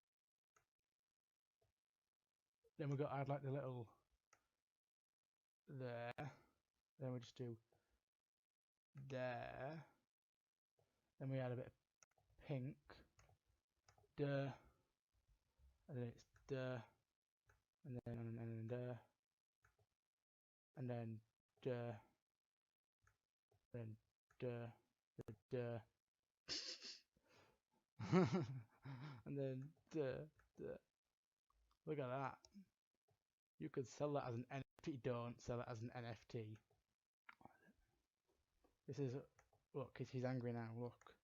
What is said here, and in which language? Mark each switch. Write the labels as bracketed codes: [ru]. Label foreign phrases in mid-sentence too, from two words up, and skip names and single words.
[en] Then we got to add like the little there. Then we just do there. Then we add a bit of pink. Duh. And then it's duh. And then duh. And then duh. Then duh. Duh. And then duh. Look at that. You could sell that as an NFT. Don't sell it as an NFT. This is, look, he's angry now. Look.